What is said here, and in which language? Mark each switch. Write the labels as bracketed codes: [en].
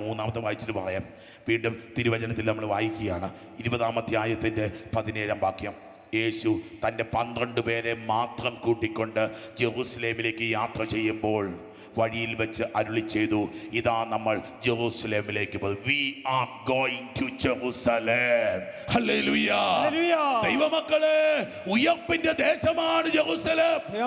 [ml] മൂന്നാമത്തെ വായിച്ചിട്ട് പറയാം. വീണ്ടും തിരുവചനത്തിൽ നമ്മൾ വായിക്കുകയാണ് 20-ാം അധ്യായത്തിൻ്റെ 17-ാം വാക്യം. യേശു തൻ്റെ 12 പേരെ മാത്രം കൂട്ടിക്കൊണ്ട് ജെറൂസലേമിലേക്ക് യാത്ര ചെയ്യുമ്പോൾ വഴിയിൽ വെച്ച് അരുളി ചെയ്തു, ഇതാ നമ്മൾ ജെറൂസലേമിലേക്ക് പോകും. [en] We are going to Jerusalem. [ml] Hallelujah. ദൈവമക്കളെ, ഉയർപ്പിന്റെ ദേശമാണ് ജെറൂസലേം.